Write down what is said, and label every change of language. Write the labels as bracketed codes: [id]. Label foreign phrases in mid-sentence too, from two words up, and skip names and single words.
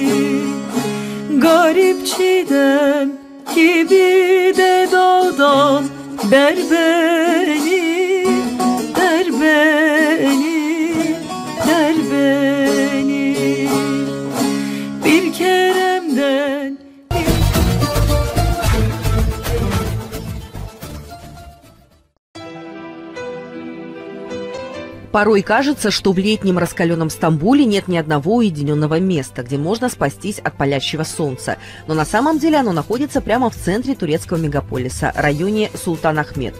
[tr] Garip çiğdem gibi de dağdan der beni, der beni, der beni. Bir keremden [ru] Порой кажется, что в летнем раскаленном Стамбуле нет ни одного уединенного места, где можно спастись от палящего солнца. Но на самом деле оно находится прямо в центре турецкого мегаполиса, районе Султан-Ахмет.